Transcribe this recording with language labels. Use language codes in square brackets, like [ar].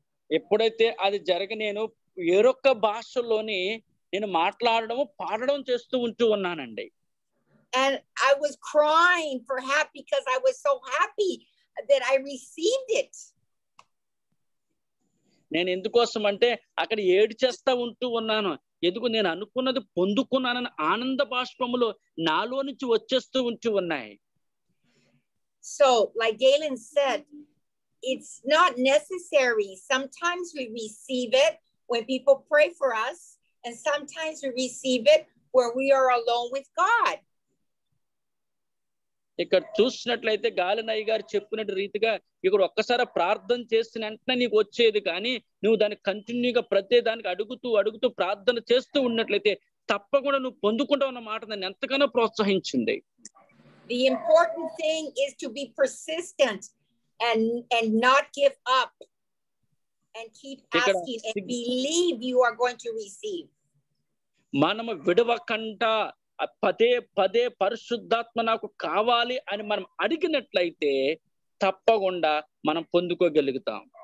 [te] ఎప్పుడైతే అది నేను వేరొక భాషలోని నేను మాట్లాడడం పాడడం చేస్తూ ఉంటూ ఉన్నానండి. [en] And I was crying for happy because I was so happy that I received it. [te] నేను ఎందుకోసం అంటే అక్కడ ఏడ్చేస్తా ఉంటూ ఉన్నాను, ఎందుకు నేను అనుకున్నది పొందుకున్నానని ఆనంద బాష్పములో నాలో నుంచి వచ్చేస్తూ ఉంటూ ఉన్నాయి. [en] So like Galen said, it's not necessary. Sometimes we receive it when people pray for us, and sometimes we receive it where we are alone with God. [te] ఇక్కడ చూసినట్లయితే గాలినయ్య గారు చెప్పినట్టు రీతిగా ఇక్కడ ఒక్కసారి ప్రార్థన చేసిన వెంటనే నీకు వచ్చేది, కానీ నువ్వు దాన్ని కంటిన్యూగా ప్రతి దానికి అడుగుతూ ప్రార్థన చేస్తూ ఉన్నట్లయితే తప్పకుండా నువ్వు పొందుకుంటావు అన్న మాట నన్ను ఎంతగానో ప్రోత్సహించింది. [en] The important thing is to be persistent and not give up and keep asking and believe you are going to receive. [te] మనము విడవకుండా పదే పదే పరిశుద్ధాత్మ నాకు కావాలి అని మనం అడిగినట్లయితే తప్పకుండా మనం పొందుకోగలుగుతాం.